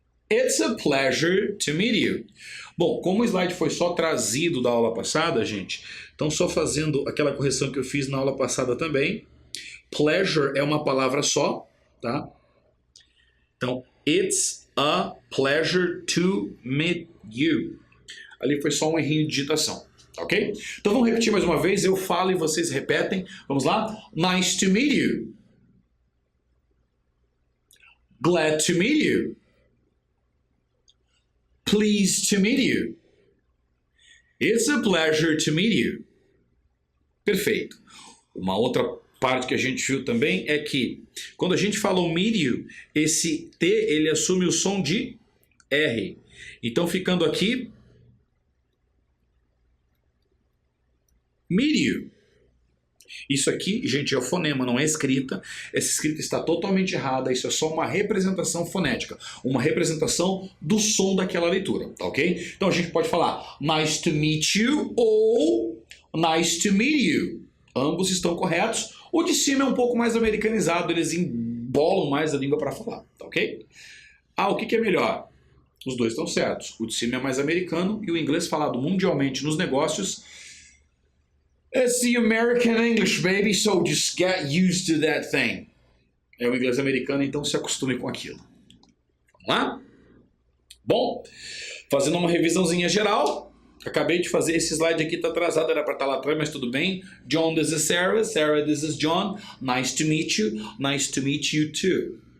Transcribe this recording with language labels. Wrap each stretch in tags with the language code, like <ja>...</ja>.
<en>It's a pleasure to meet you.</en> <pt>Bom, como o slide foi só trazido da aula passada, gente, então só fazendo aquela correção que eu fiz na aula passada também. Pleasure é uma palavra só, tá?</pt> <en>Então, it's a pleasure to meet you.</en> <pt>Ali foi só um errinho de digitação, ok? Então vamos repetir mais uma vez, eu falo e vocês repetem. Vamos lá?</pt> <en>Nice to meet you. Glad to meet you. Pleased to meet you. It's a pleasure to meet you.</en> <pt>Perfeito. Uma outra parte que a gente viu também é que quando a gente fala o meet you, esse T ele assume o som de R. Então ficando aqui meet you. Isso aqui, gente, é o fonema, não é escrita. Essa escrita está totalmente errada. Isso é só uma representação fonética. Uma representação do som daquela leitura, tá ok? Então a gente pode falar</pt> <en>nice to meet you</en> <pt>ou nice to meet you. Ambos estão corretos. O de cima é um pouco mais americanizado. Eles embolam mais a língua para falar, tá ok? O que é melhor? Os dois estão certos. O de cima é mais americano e o inglês falado mundialmente nos negócios.</pt> <en>It's the American English, baby, so just get used to that thing.</en> <pt>É o inglês americano, então se acostume com aquilo. Vamos lá? Bom, fazendo uma revisãozinha geral. Acabei de fazer esse slide aqui, tá atrasado, era para estar lá atrás, mas tudo bem.</pt> <en>John, this is Sarah. Sarah, this is John. Nice to meet you. Nice to meet you too.</en>